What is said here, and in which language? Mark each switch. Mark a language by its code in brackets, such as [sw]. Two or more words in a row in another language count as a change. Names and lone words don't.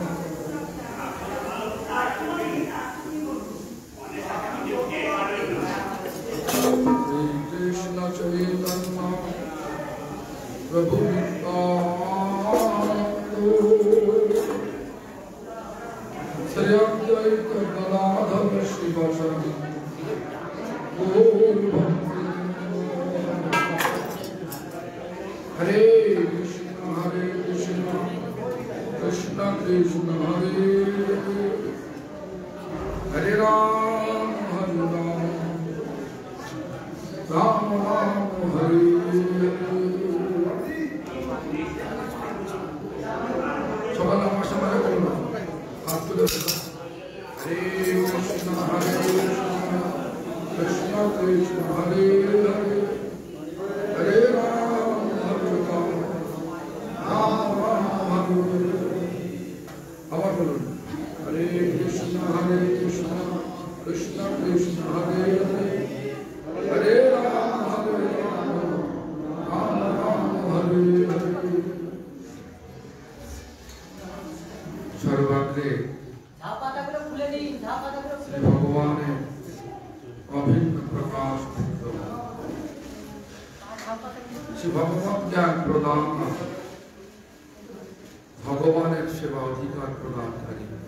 [sa] श्रीकृष्ण चैतन्य प्रभु श्री अद्वैत गदाधर शिवशरणं हरे कृष्ण कृष्ण कृष्ण हरे हरे राम राम राम हरे [bn] সবাই আমার সবাই বলুন হাত তুলে [sa] হরে কৃষ্ণ কৃষ্ণ কৃষ্ণ হরে হরে হরে রাম রাম রাম হরে [bn] আবার বলুন [sa] হরে কৃষ্ণ কৃষ্ণ কৃষ্ণ হরে হরে हरे राम राम राम हरे हरे सर्वाग्रे श्री भगवान अभिन्न प्रकाश श्री भगवत ज्ञान प्रदान भगवान सेवा अधिकार प्रदानकारी